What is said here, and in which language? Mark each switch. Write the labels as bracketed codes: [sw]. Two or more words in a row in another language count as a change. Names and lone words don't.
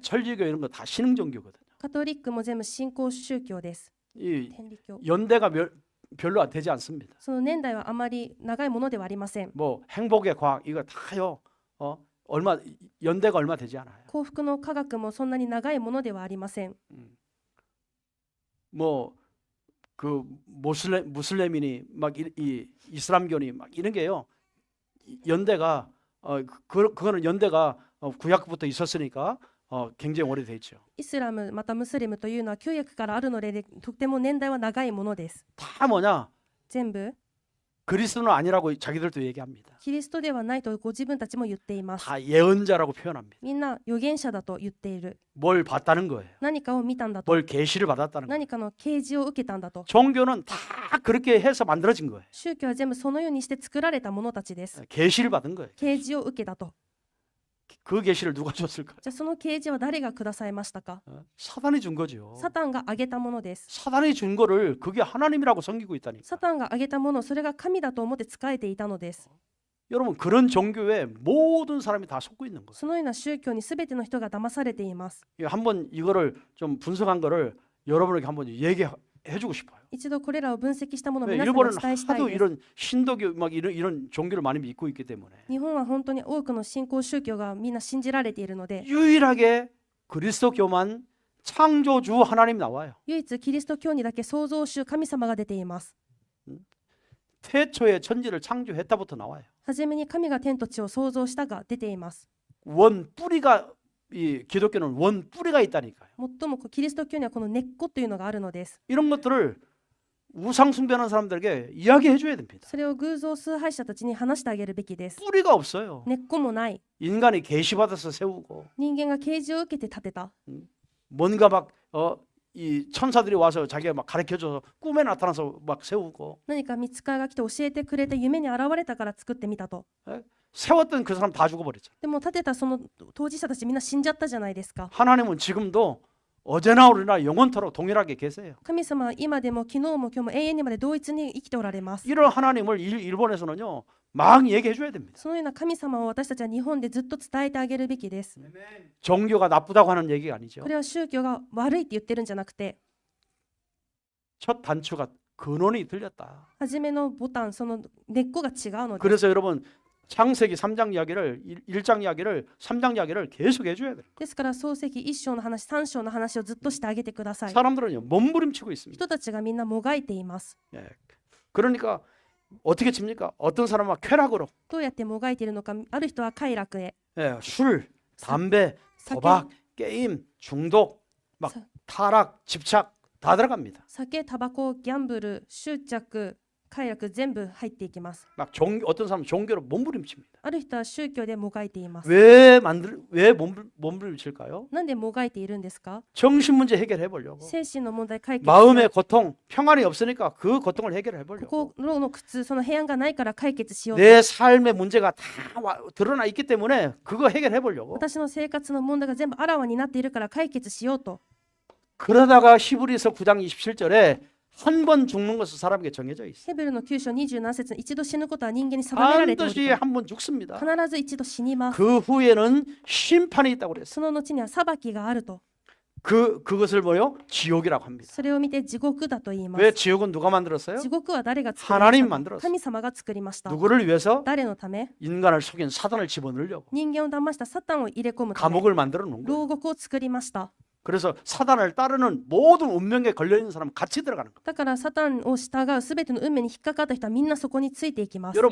[ko] 천리교 이런 거 다 신흥 종교거든요. [ja] カトリックも全部信仰宗教です。 [ko] 이 [ja] 天理教。 [ko] 연대가 별로 되지 않습니다. [ja] その年代はあまり長いものではありません。 [ko] 뭐 행복의 과학 이거 다요. 얼마 연대가 얼마 되지 않아요. [ja] 幸福の科学もそんなに長いものではありません。 [ko] 뭐 그 무슬림인이 막 이 이슬람교니 막 이런 게요. 연대가 그거는 연대가 구약부터 있었으니까 굉장히 오래됐죠. [ja] イスラムまたムスリムというのは旧約からあるのでとても年代は長いものです。 [ko] 다 뭐냐? [ja] 全部 [ko] 그리스도는 아니라고 자기들도 얘기합니다. [ja] キリストではないとご自分たちも言っています。 [ko] 다 예언자라고 표현합니다. [ja] みんな預言者だと言っている。 [ko] 뭘 봤다는 거예요. [ja] 何かを見たんだと。 [ko] 뭘 계시를 받았다는 거예요. [ja] 何かの啓示を受けたんだと。 [ko] 종교는 다 그렇게 해서 만들어진 거예요. [ja] 宗教は全部そのようにして作られたものたちです。 [ko] 계시를 받은 거예요. [ja] 啓示を受けたと。 [ko] 그 계시를 누가 줬을까? [ja] じゃあその啓示は誰がくださいましたか？ [ko] 사단이 준 거죠. [ja] サタンがあげたものです。 [ko] 사단이 준 거를 그게 하나님이라고 섬기고 있다니까. [ja] サタンがあげたもの、それが神だと思って仕えていたのです。 [ko] 여러분 그런 종교에 모든 사람이 다 속고 있는 거예요. [ja] そのような宗教にすべての人が騙されています。 [ko] 한번 이거를 좀 분석한 거를 여러분에게 한번 얘기해주고 싶어요. [ja] 一度これらを分析したものを [ko] 네, [ja] 皆さんにお [ko] 일본은 [ja] 伝えしたい [ko] 하도 [ja] です。 [ko] 이런 신도교 막 이런 종교를 많이 믿고 있기 때문에 [ja] 日本は本当に多くの信仰宗教がみんな信じられているので、 [ko] 유일하게 그리스도교만 창조주 하나님 나와요. [ja] 唯一キリスト教にだけ創造主神様が出ています。 [ko] 태초에 천지를 창조했다부터 나와요. [ja] はじめに神が天と地を創造したが出ています。 [ko] 원 뿌리가 이 기독교는 원 뿌리가 있다니까요. [ja] 最もキリスト教にはこの根っこというのがあるのです。 [ko] 이런 것들을 우상 숭배하는 사람들에게 이야기해 줘야 됩니다. [ja] それを偶像崇拝者たちに話してあげるべきです。 [ko] 뿌리가 없어요. [ja] 根っこもない。 [ko] 인간이 계시받아서 세우고 [ja] 人間が啓示を受けて建てた。 [ko] 뭔가 막 이 천사들이 와서 자기가 막 가르쳐줘서 꿈에 나타나서 막 세우고 [ja] 何か見つかいが来て教えてくれて夢に現れたから作ってみたと。 [ko] 세웠던 그 사람 다 죽어버렸죠. [ja] でも建てたその当事者たちみんな死んじゃったじゃないですか。 [ko] 하나님은 지금도 어제나 오늘나 영원토록 동일하게 계세요. [ja] 神様は今でも昨日も今日も永遠にまで同一に生きておられます。 [ko] 이런 하나님을 일본에서는요 막 얘기해 줘야 됩니다. [ja] そのような神様を私たちは日本でずっと伝えてあげるべきです。 [ko] 종교가 나쁘다고 하는 얘기가 아니죠. [ja] これは宗教が悪いって言ってるんじゃなくて、 [ko] 첫 단추가 근원이 들렸다. [ja] 初めのボタン、その根っこが違うのです。 [ko] 그래서 여러분 창세기 3장 이야기를 1장 이야기를 3장 이야기를 계속 해줘야 돼요. [ja] ですから創世記1章の話、3章の話をずっとしてあげてください。 [ko] 사람들은요 몸부림치고 있습니다. [ja] 人たちがみんなもがいています。 [ko] 예. 그러니까 어떻게 칩니까? 어떤 사람은 쾌락으로 [ja] どうやってもがいているのか、ある人は快楽へ、 [ko] 예, 술, 담배, [ja] 酒、 [ko] 도박, 게임, 중독, 막 사- 타락, 집착 다 들어갑니다. [ja] 酒、タバコ、ギャンブル、執着、快楽全部入っていきます。 [ko] 막 어떤 사람은 종교로 몸부림칩니다. [ja] ある人は宗教でもがいています。 [ko] 왜 몸부림칠까요? [ja] なんでもがいているんですか？ [ko] 정신 문제 해결해 보려고. [ja] 精神の問題解決し [ko] 마음의 고통, 평안이 없으니까 그 고통을 해결해 보려고. [ja] 心の苦痛、その平安がないから解決しようと。 [ko] 내 삶의 문제가 다 드러나 있기 때문에 그거 해결해 보려고. [ja] 私の生活の問題が全部あらわになっているから解決しようと。 [ko] 그러다가 히브리서 9장 27절에 한 번 죽는 것은 사람에게 정해져 있어요. [ja] ヘブルの9章27節に一度死ぬことは人間に定められておる [ko] 반드시 [ja] と。 [ko] 한 번 죽습니다. [ja] 必ず一度死にます。 [ko] 그 후에는 심판이 있다고 그랬어요. [ja] その後には裁きがあると。 [ko] 그것을 뭐요? 지옥이라고 합니다. [ja] それを見て地獄だと言いま [ko] 왜 [ja] す。 [ko] 지옥은 누가 만들었어요? [ja] 地獄は誰が作りま [ko] 하나님 [ja] したか？ [ko] 만들었어요. [ja] 神様が作りました。 [ko] 누구를 위해서? [ja] 誰のため？ [ko] 인간을 속인 사단을 집어넣으려고 [ja] 人間を騙したサタンを入れ込むため、 [ko] 감옥을 만들어 놓은 거예요. [ja] 牢獄を作りました。 [ko] 그래서 사단을 따르는 모든 운명에 걸려 있는 사람은 같이 들어가는 거예요. [ja] だからサタンを従うすべての運命に引っかかった人はみんなそこについていきます。